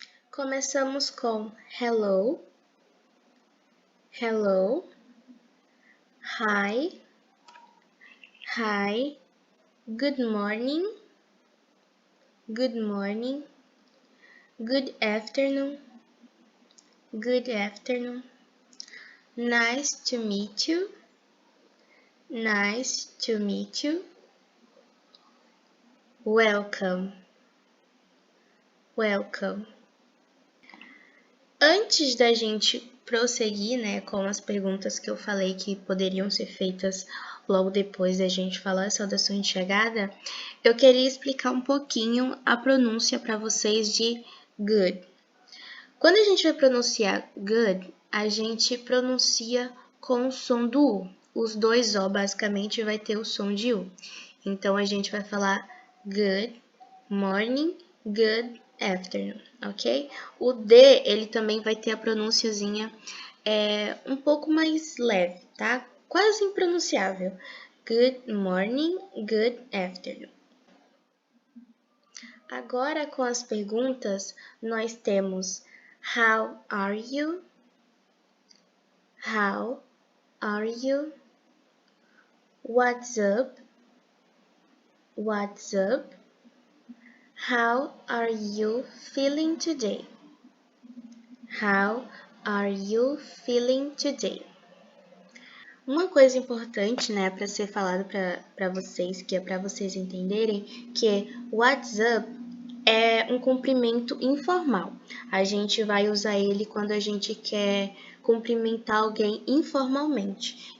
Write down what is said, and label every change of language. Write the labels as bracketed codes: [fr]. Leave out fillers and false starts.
[pt] Começamos com [en] hello, hello, hi, hi, good morning, good morning, good afternoon, good afternoon, nice to meet you, nice to meet you, welcome, welcome. [pt] Antes da gente prosseguir, né, com as perguntas que eu falei que poderiam ser feitas logo depois da gente falar as saudações de chegada, eu queria explicar um pouquinho a pronúncia para vocês de good. Quando a gente vai pronunciar good, a gente pronuncia com o som do U. Os dois O basicamente vai ter o som de U. Então a gente vai falar [en] good morning, good afternoon, [pt] ok? O D, ele também vai ter a pronunciazinha um pouco mais leve, tá? Quase impronunciável. [en] Good morning, good afternoon. [pt] Agora, com as perguntas, nós temos [en] how are you? How are you? What's up? What's up? How are you feeling today? How are you feeling today? [pt] Uma coisa importante, né, para ser falado para vocês, que é para vocês entenderem, que é what's up é um cumprimento informal. A gente vai usar ele quando a gente quer cumprimentar alguém informalmente.